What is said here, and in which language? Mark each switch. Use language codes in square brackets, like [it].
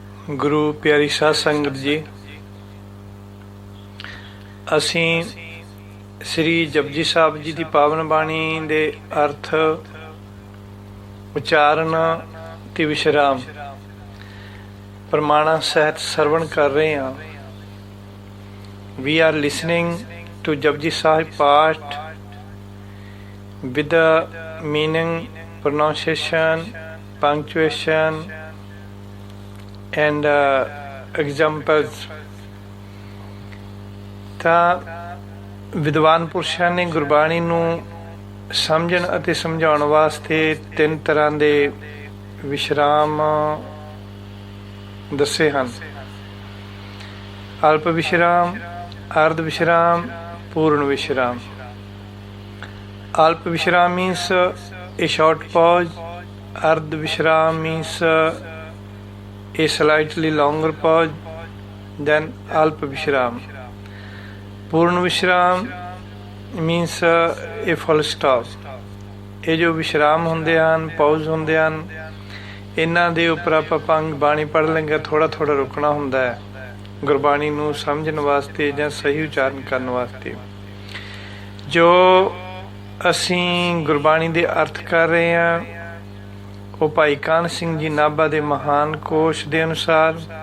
[pa] ਗੁਰੂ ਪਿਆਰੀ ਸਾਧ ਸੰਗਤ ਜੀ, ਅਸੀਂ ਸ੍ਰੀ ਜਪਜੀ ਸਾਹਿਬ ਜੀ ਦੀ ਪਾਵਨ ਬਾਣੀ ਦੇ ਅਰਥ, ਉਚਾਰਨ ਤੇ ਵਿਸ਼ਰਾਮ ਪ੍ਰਮਾਣਾਂ ਸਹਿਤ ਸਰਵਣ ਕਰ ਰਹੇ ਹਾਂ। [en] We are listening to Japji Sahib part with the meaning, pronunciation, punctuation and examples। [pa] ਤਾਂ ਵਿਦਵਾਨ ਪੁਰਸ਼ਾਂ ਨੇ ਗੁਰਬਾਣੀ ਨੂੰ ਸਮਝਣ ਅਤੇ ਸਮਝਾਉਣ ਵਾਸਤੇ ਤਿੰਨ ਤਰ੍ਹਾਂ ਦੇ ਵਿਸ਼ਰਾਮ ਦੱਸੇ ਹਨ: ਅਲਪ ਵਿਸ਼ਰਾਮ, ਅਰਧ ਵਿਸ਼ਰਾਮ, ਪੂਰਨ ਵਿਸ਼ਰਾਮ। [en] ਅਲਪ ਵਿਸ਼ਰਾਮ means a short pause, ardh vishram means a slightly longer pause, then alp vishram. Purn vishram means a full stop। [pa] ਇਹ ਜੋ ਵਿਸ਼ਰਾਮ ਹੁੰਦੇ ਹਨ, ਪੌਜ਼ ਹੁੰਦੇ ਹਨ, ਇਹਨਾਂ ਦੇ ਉੱਪਰ ਆਪਾਂ ਬਾਣੀ ਪੜ੍ਹ ਲੈਂਗੇ ਥੋੜ੍ਹਾ ਥੋੜ੍ਹਾ ਰੁਕਣਾ ਹੁੰਦਾ ਹੈ ਗੁਰਬਾਣੀ ਨੂੰ ਸਮਝਣ ਵਾਸਤੇ ਜਾਂ ਸਹੀ ਉਚਾਰਨ ਕਰਨ ਵਾਸਤੇ। ਜੋ ਅਸੀਂ ਗੁਰਬਾਣੀ ਦੇ ਅਰਥ ਕਰ ਰਹੇ ਹਾਂ ਉਹ ਭਾਈ ਕਾਹਨ ਸਿੰਘ ਜੀ ਨਾਭਾ ਦੇ ਮਹਾਨ ਕੋਸ਼ ਦੇ ਅਨੁਸਾਰ,